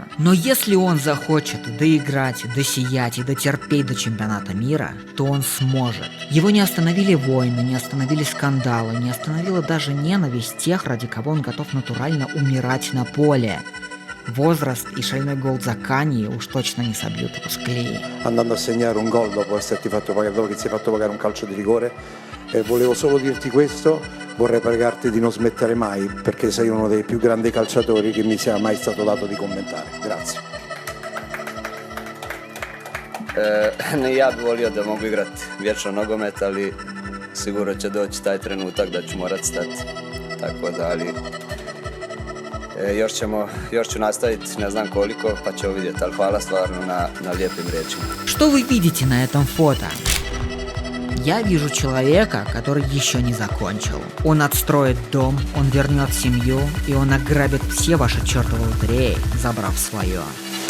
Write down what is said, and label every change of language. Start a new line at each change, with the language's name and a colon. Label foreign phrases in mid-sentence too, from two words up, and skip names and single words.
Russian: Но если он захочет доиграть, досиять и дотерпеть до чемпионата мира, то он сможет. Его не остановили войны, не остановили скандалы, не остановила даже ненависть тех, ради кого он готов натурально умирать на поле. Возраст и шальной гол Закани уж точно не собьют его с колеи.
Italian: Andando a segnare un gol dopo esserti fatto pagare, dopo che ti sei fatto pagare un calcio di rigore, e volevo solo dirti questo, vorrei pregarti di non smettere mai, perché sei uno dei più grandi calciatori che mi sia mai stato dato di commentare. Grazie.
Croatian: Ja bi volio da mogu igrati vječno nogomet, ali sigurno će doći taj trenutak da ću morat stati. Tako da, ali još ću nastaviti, ne znam koliko, pa ćemo vidjeti, ali hvala stvarno na lijepim riječima.
Russian: Что вы видите на этом фото? Я вижу человека, который еще не закончил. Он отстроит дом, он вернет семью, и он ограбит все ваши чертовы лотереи, забрав свое.